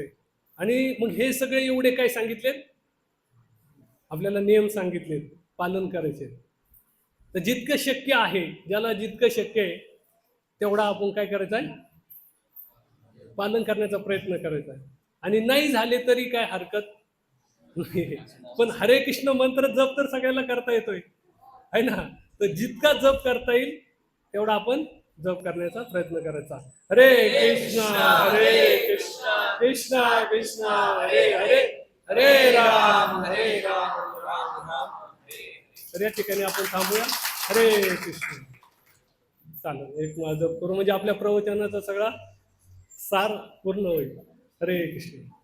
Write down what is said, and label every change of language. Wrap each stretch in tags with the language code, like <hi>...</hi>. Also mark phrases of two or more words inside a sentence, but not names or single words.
<mr>आणि मग हे सगळे एवढे काय सांगितलेत, आपल्याला नियम सांगितलेत, पालन करायचे. तर जितकं शक्य आहे, ज्याला जितकं शक्य आहे तेवढा आपण काय करायचं आहे, पालन करण्याचा प्रयत्न करायचा आहे. आणि नाही झाले तरी काय हरकत नाही. पण हरे कृष्ण मंत्र जप तर सगळ्याला करता येतोय</mr> <hi>है ना.</hi> <mr>तर जितका जप करता येईल तेवढा आपण जप करण्याचा प्रयत्न करायचा. हरे कृष्ण हरे कृष्ण कृष्ण कृष्ण हरे हरे, हरे राम हरे राम राम राम हरे. तर या ठिकाणी आपण थांबूया. हरे कृष्ण. चालेल, एक जप करू म्हणजे आपल्या प्रवचनाचा सगळा सार पूर्ण होईल. हरे कृष्ण.</mr>